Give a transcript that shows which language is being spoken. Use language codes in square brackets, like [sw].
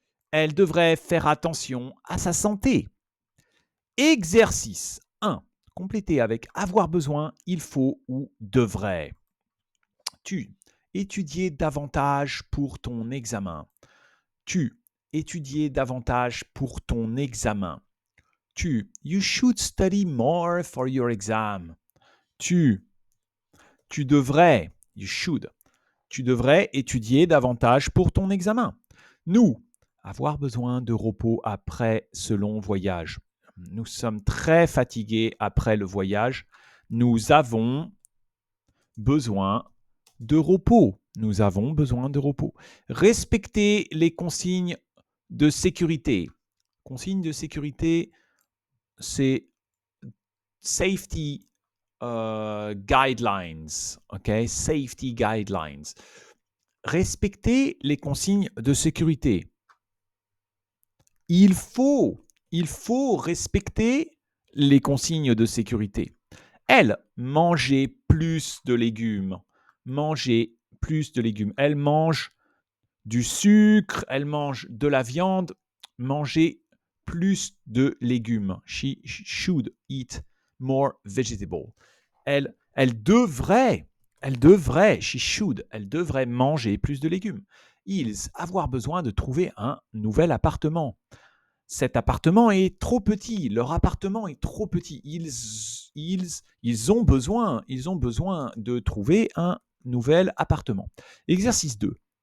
[fr] Elle devrait faire attention à sa santé. Exercice 1. Compléter avec avoir besoin, il faut ou devrait. Tu étudier davantage pour ton examen. Tu étudier davantage pour ton examen. [en] You should study more for your exam. [fr] Tu devrais, [en] you should, [fr] tu devrais étudier davantage pour ton examen. Nous, avoir besoin de repos après ce long voyage. Nous sommes très fatigués après le voyage. Nous avons besoin de repos. Nous avons besoin de repos. Respecter les consignes de sécurité. Consignes de sécurité, c'est [en] safety guidelines. [fr] Okay? [en] Safety guidelines. [fr] Respecter les consignes de sécurité. Il faut respecter les consignes de sécurité. Elle, manger plus de légumes. Manger plus de légumes. Elle mange du sucre, elle mange de la viande. Manger plus de légumes. She should eat more vegetable. Elle devrait, [en] she should, [fr] elle devrait manger plus de légumes. Ils, avoir besoin de trouver un nouvel appartement. Cet appartement est trop petit, leur appartement est trop petit. Ils ont besoin de trouver un nouvel appartement. Exercice 2.